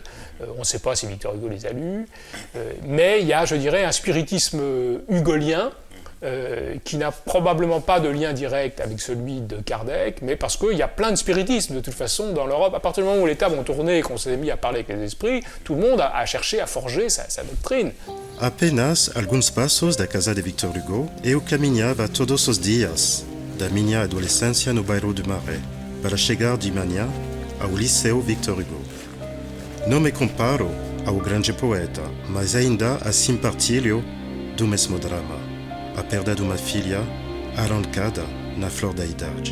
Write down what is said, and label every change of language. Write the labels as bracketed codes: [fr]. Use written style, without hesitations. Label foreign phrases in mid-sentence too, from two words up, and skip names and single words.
[fr] On ne sait pas si Victor Hugo les a lus. Mais il y a, je dirais, un spiritisme hugolien qui n'a probablement pas de lien direct avec celui de Kardec, mais parce qu'il y a plein de spiritisme de toute façon dans l'Europe. À partir du moment où les tables ont tourné et qu'on s'est mis à parler avec les esprits, tout le monde a cherché à forger sa doctrine. [pt] Apenas alguns passos da casa de Victor Hugo, eu caminhava todos os dias da minha adolescência no bairro do Marais, para chegar de manhã ao Liceu Victor Hugo. Não me comparo ao grande poeta, mas ainda assim partilho do mesmo drama, a perda de uma filha arrancada na flor da idade.